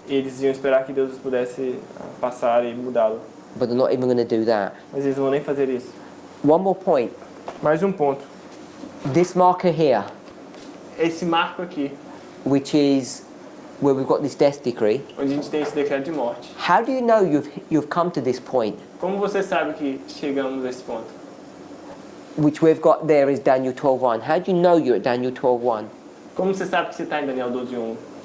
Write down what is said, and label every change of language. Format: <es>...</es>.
<pt>E eles iam esperar que Deus pudesse passar e mudá-lo.</pt> <en>But they're not even going to do that.</en> <pt>Mas eles não vão nem fazer isso.</pt> <en>One more point.</en> <pt>Mais um ponto.</pt> <en>This marker here,</en> <pt>Esse marco aqui,</pt> <en>which is where we've got this death decree,</en> <pt>onde a gente tem esse decreto de morte.</pt> <en>how do you know you've come to this point?</en> <pt>Como você sabe que chegamos a esse ponto?</pt> <en>Which we've got there is Daniel 12:1. How do you know you're at Daniel 12:1?</en> <pt>Como você sabe que você está em Daniel 12:1?</pt>